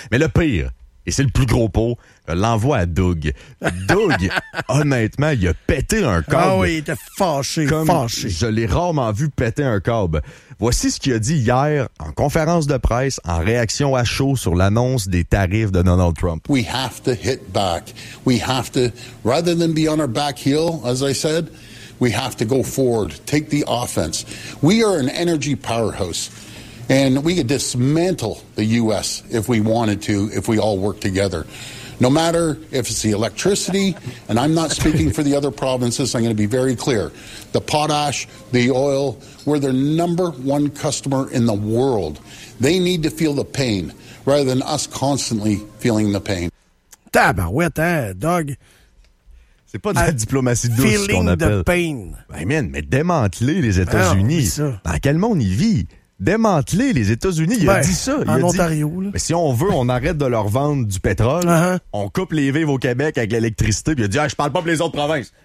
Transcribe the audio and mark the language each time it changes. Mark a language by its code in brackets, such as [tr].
[fr] Mais le pire, et c'est le plus gros pot, l'envoi à Doug. Doug, honnêtement, il a pété un câble. Ah oui, il était fâché, Je l'ai rarement vu péter un câble. Voici ce qu'il a dit hier en conférence de presse en réaction à chaud sur l'annonce des tarifs de Donald Trump. [en] We have to hit back. We have to, rather than be on our back heel, as I said, we have to go forward, take the offense. We are an energy powerhouse. And we could dismantle the U.S. if we wanted to, if we all worked together. No matter if it's the electricity, and I'm not speaking for the other provinces, I'm going to be very clear. The potash, the oil, we're their number one customer in the world. They need to feel the pain rather than us constantly feeling the pain. [fr] Tabarouette, hein, Doug? C'est pas de la diplomatie douce, [en] feeling [fr] qu'on appelle. [en] Feeling the pain. [fr] Ben, man, mais démanteler les États-Unis. Ah, dans quel monde ils vivent? Démanteler les États-Unis, il a dit ça. En il a Ontario, dit, là. Mais si on veut, on arrête de leur vendre du pétrole. Uh-huh. On coupe les vives au Québec avec l'électricité. Puis il a dit, ah, je parle pas pour les autres provinces.